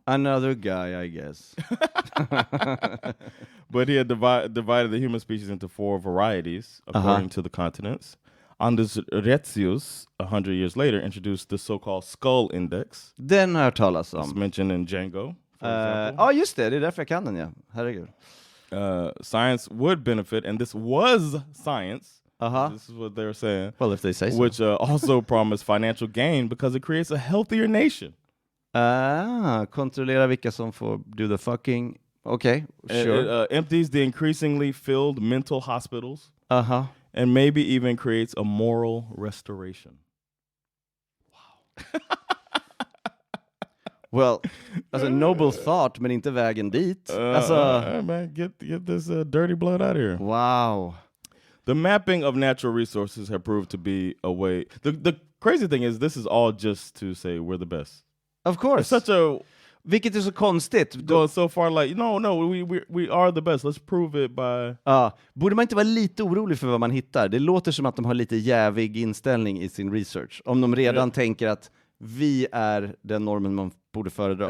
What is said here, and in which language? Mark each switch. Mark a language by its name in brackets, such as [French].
[English] Another guy, I guess. But he had divided the human species into 4 varieties according to the continents. Anders Retzius, 100 years later, introduced the so-called skull index. [Swedish] Den har jag talas om. [English] It's mentioned in Django, for example. [Swedish] Just det är därför jag kan den, ja. Herregud. [English] Science would benefit, and this was science, This is what they're saying. Well, if they say so. Which also promise financial gain because it creates a healthier nation. [Swedish] Kontrollera vilka som får [English] do the fucking. Okay, sure. It empties the increasingly filled mental hospitals. And maybe even creates a moral restoration. Wow. [Swedish] Well, alltså [English] noble thought, [Swedish] men inte vägen dit. [English] Man, get this dirty blood out of here. Wow. The mapping of natural resources have proved to be a way. The crazy thing is, this is all just to say we're the best. Of course. It's such a... [Swedish] Vilket är så konstigt. [English] Going so far like, no, we are the best. Let's prove it by... [Swedish] Borde man inte vara lite orolig för vad man hittar? Det låter som att de har lite jävig inställning i sin research. Om de redan tänker att vi är den normen man borde föredra.